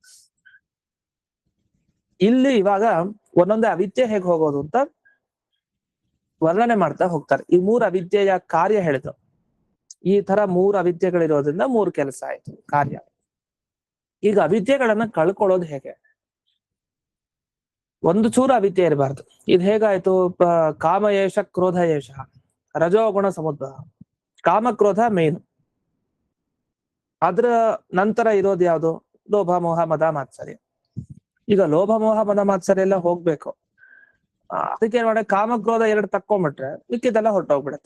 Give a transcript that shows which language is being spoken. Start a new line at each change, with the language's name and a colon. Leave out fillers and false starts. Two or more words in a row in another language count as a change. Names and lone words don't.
Kannada: ಇಲ್ಲಿ ಇವಾಗ ಒಂದೊಂದೇ ಅವಿದ್ಯೆ ಹೇಗೆ ಹೋಗೋದು ಅಂತ ವರ್ಣನೆ ಮಾಡ್ತಾ ಹೋಗ್ತಾರೆ. ಈ ಮೂರು ಅವಿದ್ಯೆಯ ಕಾರ್ಯ ಹೇಳಿದ್ರು. ಈ ತರ ಮೂರು ಅವಿದ್ಯೆಗಳಿರೋದ್ರಿಂದ ಮೂರು ಕೆಲಸ ಆಯ್ತು, ಕಾರ್ಯ. ಈಗ ಅವಿದ್ಯೆಗಳನ್ನ ಕಳ್ಕೊಳ್ಳೋದು ಹೇಗೆ? ಒಂದು ಚೂರು ಅವಿದ್ಯೆ ಇರಬಾರ್ದು. ಇದು ಹೇಗಾಯ್ತು?
Sanskrit: ಕಾಮ ಏಷ ಕ್ರೋಧ ಏಷ ರಜೋಗುಣ ಸಮುದ್ರ.
Kannada: ಕಾಮ ಕ್ರೋಧ ಮೇನ್, ಅದ್ರ ನಂತರ ಇರೋದು ಯಾವುದು? ಲೋಭ ಮೋಹ ಮದ ಮಾತ್ಸರ್ಯ. ಈಗ ಲೋಭ ಮೋಹ ಮದ ಮಾತ್ಸರ್ಯ ಎಲ್ಲ ಹೋಗ್ಬೇಕು. ಅದಕ್ಕೆ ಏನ್ ಮಾಡಿ, ಕಾಮ ಕ್ರೋಧ ಎರಡು ತಕ್ಕೊಂಡ್ಬಿಟ್ರೆ ಮಿಕ್ಕಿದೆಲ್ಲ ಹೊರಟೋಗ್ಬಿಡತ್ತೆ.